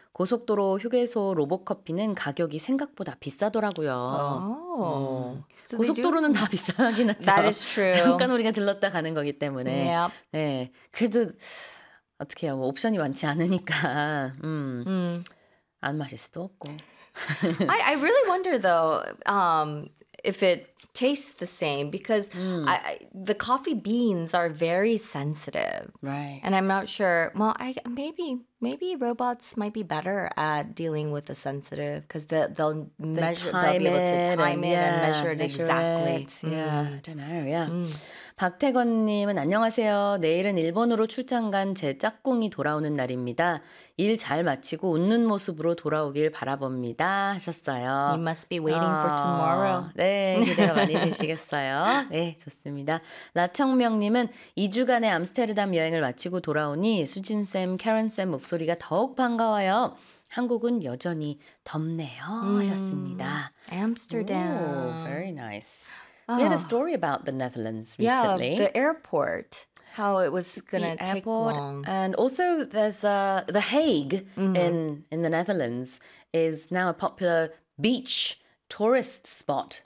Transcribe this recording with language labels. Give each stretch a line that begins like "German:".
Korean: 고속도로 휴게소 로봇커피는 가격이 생각보다 비싸더라고요. 고속도로는 다 비싸긴 하죠.
English: That is true.
Korean: 잠깐 우리가 들렀다 가는 거기 때문에.
English: Yep.
Korean: 네. 그래도 어떻게 해요. 뭐 옵션이 많지 않으니까. 안 마실 수도 없고.
English: I really wonder though if it tastes the same because the coffee beans are very sensitive. Right. And I'm not sure. Well, maybe robots might be better at dealing with the sensitive because they'll measure, they'll be able to time it and measure it exactly. Yeah, I don't know. Yeah.
Korean: 박태건님은 안녕하세요. 내일은 일본으로 출장 간 제 짝꿍이 돌아오는 날입니다. 일 잘 마치고 웃는 모습으로 돌아오길 바라봅니다 하셨어요.
English: You must be waiting for tomorrow.
Korean: 네, 기대가 많이 되시겠어요. 네, 좋습니다. 라청명님은 2주간의 암스테르담 여행을 마치고 돌아오니 수진쌤, 캐런쌤 목소리가 더욱 반가워요. 한국은 여전히 덥네요 하셨습니다.
English: Amsterdam. Very nice. We had a story about the Netherlands recently. Yeah, the airport, how it was going to take long. And also there's the Hague in the Netherlands is now a popular beach tourist spot.